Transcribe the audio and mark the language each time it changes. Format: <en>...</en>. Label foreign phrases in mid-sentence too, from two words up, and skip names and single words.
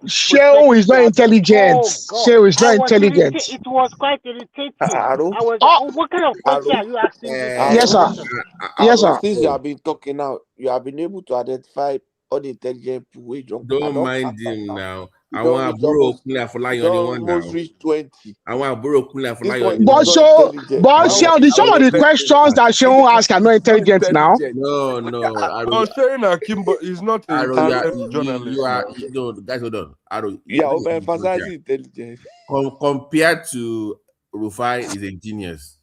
<en>Shehu is not intelligent. Shehu is not intelligent. It was quite irritating. What kind of question are you asking? Yes, sir. Yes, sir. Since you have been talking now, you have been able to identify unintelligent people. Don't mind him now.</en> <yo>Àwọn àbúrò Kúnlé Afọláyan ni wọ́n</yo> <en>almost reach 20.</en> <yo>Àwọn àbúrò Kúnlé Afọláyan ni</yo> <en>But</en> <yo>wọ́n.</yo> <en>so, but some of the questions that Seun ask are not intelligent now. No, saying Akimbo is not a you are no, guys, hold on. Aro, yeah, overemphasizing intelligence. Compared to Rufai is a genius.</en>